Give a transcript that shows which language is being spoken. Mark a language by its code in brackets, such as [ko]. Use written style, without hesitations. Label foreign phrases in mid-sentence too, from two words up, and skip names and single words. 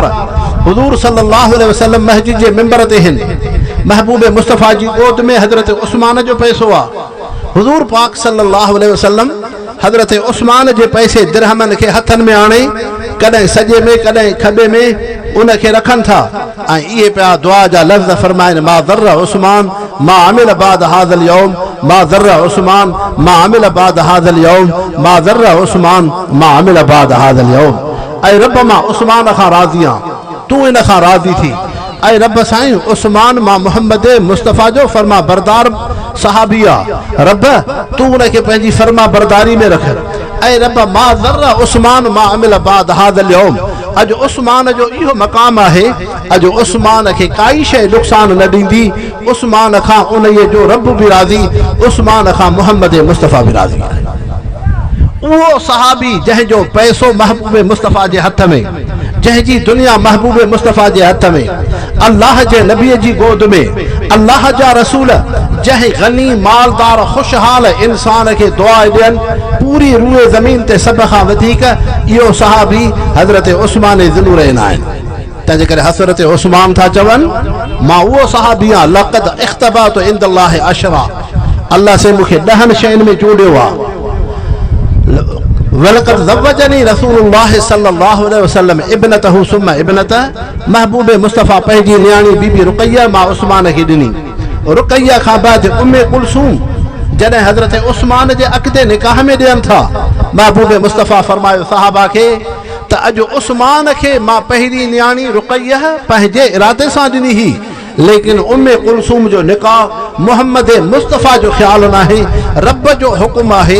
[sd] हुज़ूर [ar] صلى الله عليه وسلم [sd] मस्जिद जे मिंबर ते आहिनि, महबूब मुस्तफ़ा जी गोद में हज़रत उस्मान जो पैसो आहे। हुजूर पाक [ar] صلى الله عليه وسلم [sd] हज़रत उस्मान जे पैसे दिरहमन के हथन में आणे कदें सजे में कदें खबे में उनके रखन था ऐं इहे पिया दुआ जा लफ़्ज़ फरमाइन [ar] ما ضر عثمان ما عمل بعد هذا اليوم ما ضر عثمان ما عمل بعد هذا اليوم ما ضر عثمان ما عمل بعد هذا اليوم. [sd] ऐं रब मां उस्मान खां राज़ी आहियां, तूं इन खां राज़ी थी। ऐं रब साईं उस्मान मां मोहम्मद मुस्तफ़ा जो फरमा बरदार सहाबी आहे, रब तूं उनखे पंहिंजी फरमा बरदारी में रख। ऐं रब [ar] ما ضر عثمان ما عمل بعد هذا اليوم, [sd] अॼु उस्मान जो इहो मक़ाम आहे, अॼु उस्मान खे काई शइ नुक़सान न ॾींदी। उस्मान खां उन्हीअ जो रब बि राज़ी, उस्मान खां मोहम्मद मुस्तफ़ा बि राज़ी आहे। उहो सहाबी जंहिंजो पैसो महबूब मुस्तफ़ा जे हथ में, जंहिंजी दुनिया महबूब मुस्तफ़ा जे हथ में, अल्लाह जे नबीअ जी गोद में अल्लाह जा रसूल जंहिं गनी मालदार खुशहाल इंसान खे दुआ ॾियनि पूरी रूए ज़मीन ते सभ खां वधीक इहो सहाबी हज़रत उस्मान ज़ुन्नूरैन आहिनि। तंहिंजे करे हज़रत उस्मान था चवनि मां उहो सहाबी आहियां [ar] لقد اختبأت عند الله عشرا, [sd] अल्लाह से मूंखे 10 शयुनि में चूंडियो आहे। [ar] ولقد زوجني رسول الله صلى الله عليه وسلم ابنته ثم ابنته, [sd] महबूब मुस्तफ़ा पंहिंजी नियाणी बीबी रुक़ैया मां उस्मान खे ॾिनी। रुक़ैया खां बाद उम्मे कुलसूम जॾहिं हज़रत उस्मान जे अॻिते निकाह में ॾियनि था, महबूब मुस्तफ़ा फरमायो सहाबा खे त अॼु उस्मान खे मां पहिरीं नियाणी रुक़ैया पंहिंजे इरादे सां ॾिनी ही, लेकिन उम्मे कुलसूम जो निकाह मोहम्मद मुस्तफ़ा जो ख़्यालु नाहे, रब जो हुकुम आहे।